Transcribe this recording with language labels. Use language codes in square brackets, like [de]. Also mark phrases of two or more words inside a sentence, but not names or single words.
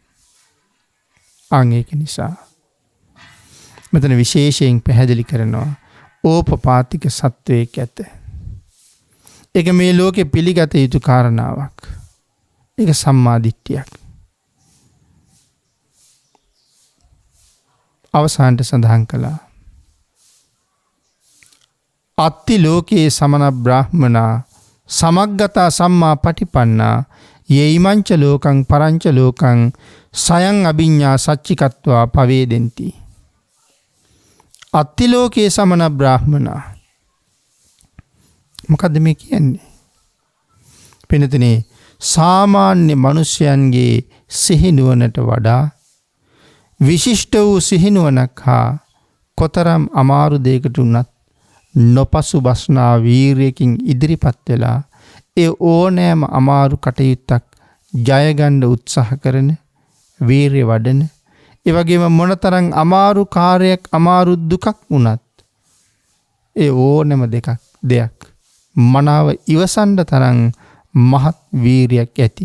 [si] ඒක නිසා මෙතන විශේෂයෙන් පැහැදිලි කරනවා ඕපපාතික සත්වයක් ඇත. ඒක මේ ලෝකේ පිළිගත යුතු කාරණාවක්. ඒක සම්මා දිට්ඨියක්. අවසානට සඳහන් කළා [pi] අත්ති ලෝකේ සමන බ්‍රාහ්මනා සමග්ගතා සම්මා පටිපන්නා යේයිමංච ලෝකං පරංච ලෝකං සයං අභිඤ්ඤා සච්චිකත්වා පවේදෙන්ති. අත්ති ලෝකේ සමන බ්‍රාහ්මනා [si] මොකද්ද මේ කියන්නේ? පින්නතනේ සාමාන්‍ය මිනිසයන්ගේ සිහිනුවනට වඩා විශිෂ්ට වූ සිහිනුවනක් හා කොතරම් අමාරු දෙයකට උනත් නොපසු බස්නා වීරියකින් ඉදිරිපත් වෙලා ඒ ඕනෑම අමාරු කටයුත්තක් ජය ගන්න උත්සාහ කරන වීරිය වඩන ඒ වගේම මොනතරම් අමාරු කාර්යයක් අමාරු දුකක් වුණත් ඒ ඕනෑම දෙයක් මනාව ඉවසන්න තරම් මහත් වීරියක් ඇති.